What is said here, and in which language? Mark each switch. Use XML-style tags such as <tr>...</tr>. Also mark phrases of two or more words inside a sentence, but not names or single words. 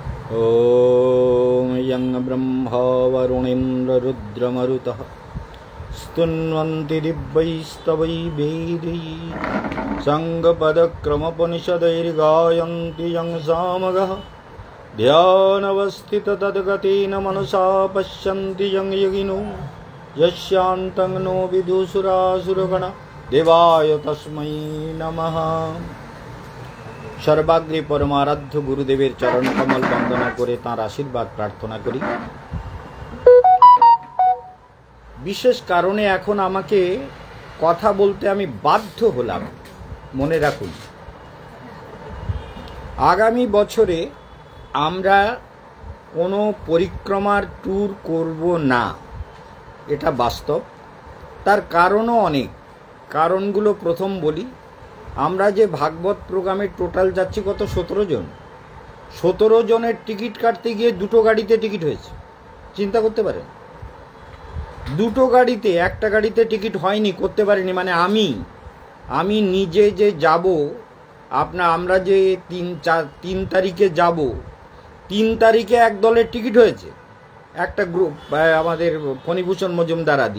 <sa>ॐ यं ब्रह्मा वरुणेन्द्र रुद्रमरुतः स्तुन्वन्ति दिव्यैस्तवैर्वेदैः सङ्गपदक्रमोपनिषदैर्गायन्ति यं सामगाः ध्यानवस्थिततद्गतेन मनसा पश्यन्ति यं योगिनो यस्यान्तं नो विदुषुरासुरगणा देवाय तस्मै नमः।</sa> <bn>সর্বাগ্রে পরমারাধ্য গুরুদেবের চরণ কমল বন্দনা করে তাঁর আশীর্বাদ প্রার্থনা করি। বিশেষ কারণে এখন আমাকে কথা বলতে আমি বাধ্য হলাম। মনে রাখুন আগামী বছরে আমরা কোনো পরিক্রমার ট্যুর করব না, এটা বাস্তব। তার কারণও অনেক। কারণগুলো প্রথম বলি, আমরা যে ভাগবত প্রোগ্রামে টোটাল যাচ্ছি কত 17 জন। 17 জনের টিকিট কাটতে গিয়ে দুটো গাড়িতে টিকিট হয়েছে। চিন্তা করতে পারেন, দুটো গাড়িতে, একটা গাড়িতে টিকিট হয়নি, করতে পারিনি। মানে আমি নিজে যে যাব, আমরা যে 3 তারিখে যাব, 3 তারিখে এক দলের টিকিট হয়েছে, একটা গ্রুপ, আমাদের ফণীভূষণ মজুমদার আদি।</bn>